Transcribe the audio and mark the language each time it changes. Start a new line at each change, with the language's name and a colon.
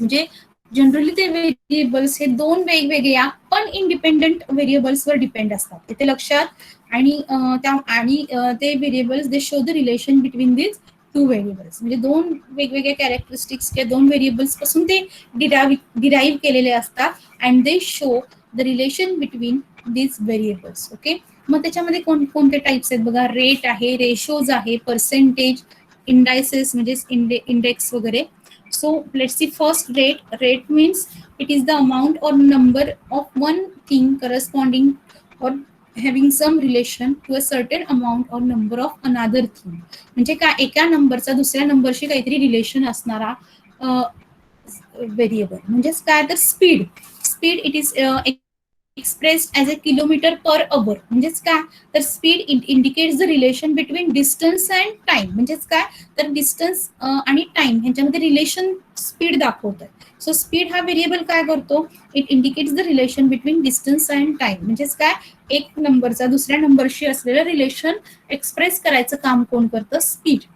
Marathi: म्हणजे जनरली ते व्हेरिएबल्स हे दोन वेगवेगळ्या पण इंडिपेंडंट व्हेरिएबल्सवर डिपेंड असतात. इथे लक्षात. आणि ते
English: Variables they show the relation between this two variables.
Marathi: म्हणजे दोन वेगवेगळ्या कॅरेक्टरिस्टिक्स किंवा दोन व्हेरिएबल्स पासून ते डिराईव्ह केलेले असतात.
English: And they show the relation between this variables.
Marathi: Okay, मग त्याच्यामध्ये कोणते टाइप्स आहेत बघा. रेट आहे, रेशोज आहे, पर्सेंटेज, इंडायसेस म्हणजे इंडेक्स वगैरे.
English: So let's see first rate. Rate means it is the amount or number of one thing corresponding or having some relation to a certain amount or number of another thing.
Marathi: म्हणजे काय, एका नंबरचा दुसऱ्या नंबरशी काहीतरी relation असणारा variable. म्हणजेच काय तर speed.
English: It is expressed as a kilometer per hour.
Marathi: म्हणजेच काय, तर
English: Speed indicates the relation between distance and time.
Marathi: म्हणजेच काय, तर डिस्टन्स आणि टाइम ह्यांच्यामध्ये रिलेशन स्पीड दाखवतात.
English: so speed
Marathi: हा व्हेरिएबल काय करतो,
English: It indicates the relation between distance and time.
Marathi: म्हणजेच काय, एक नंबरचा दुसऱ्या नंबरशी असलेलं रिलेशन एक्सप्रेस करायचं काम कोण करतं, स्पीड.